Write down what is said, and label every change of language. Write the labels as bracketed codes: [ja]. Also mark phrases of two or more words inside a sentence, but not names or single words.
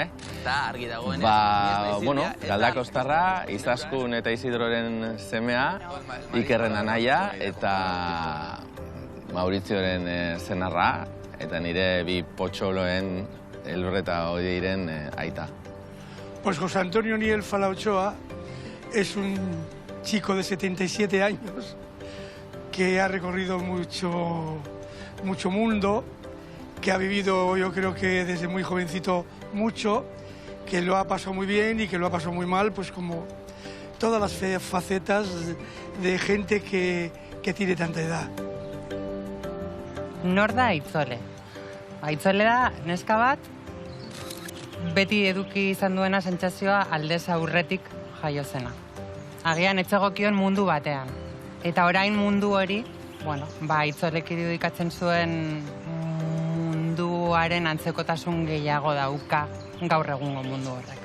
[eu] Eta argi dagoen. Galdako Ostarra, Izaskun eta Isidroren semea, Ikerren anaia eta Maurizioren senarra, eta nire bi potxoloen Elurreta Odeiren aita. [es] Pues José Antonio Niel Fala Ochoa es un chico de 77 años que ha recorrido mucho mundo, que ha vivido, yo creo que desde muy jovencito, mucho, que lo ha pasado muy bien y que lo ha pasado muy mal, pues como todas las facetas de gente que tiene tanta edad. [eu] Nor da Aitzole? Aitzole da neska bat, beti eduki izan duena sentsazioa aldez aurretik jaio zena. Agian etzegokion mundu batean. Eta orain mundu hori, Aitzolek irudikatzen zuen munduaren antzekotasun gehiago dauka gaur egungo mundu horrek.